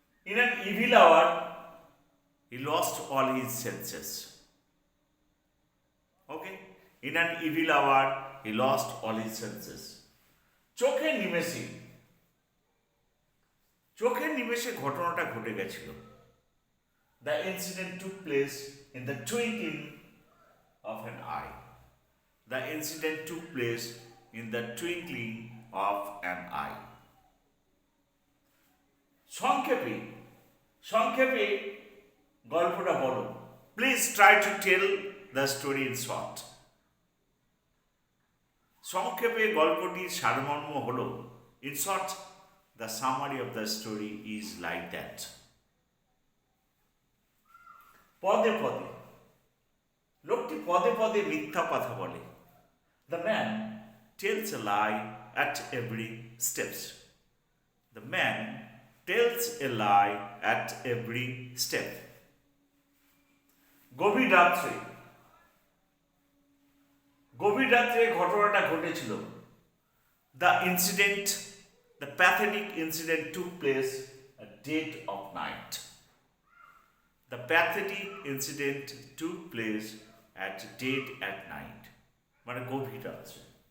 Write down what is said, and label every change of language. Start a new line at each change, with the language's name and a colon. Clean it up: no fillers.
English: In an evil hour he lost all his senses. Okay, in an evil hour he lost all his senses.
Bangla: চোখের নিমেষে, চোখের নিমেষে ঘটনাটা ঘটে গেছিল।
English: The incident took place in the twinkling of an eye. The incident took place in the twinkling of an eye.
Bangla: সংক্ষেপে, সংক্ষেপে গল্পটা বলো।
English: Please try to tell the story in short.
Bangla: সংক্ষেপে গল্পটির সারমর্ম হলো,
English: in short, the summary of the story is like that.
Bangla: পদে পদে, লোকটি পদে পদে মিথ্যা কথা বলে।
English: The man tells a lie at every steps. The man tells a lie at every step.
Bangla: গভীর রাত্রে, গভীর রাত্রে ঘটনাটা ঘটেছিল।
English: The incident, the pathetic incident took place at dead of night. The pathetic incident took place at dead at night.
Bangla: মানে গভীর রাত্রে।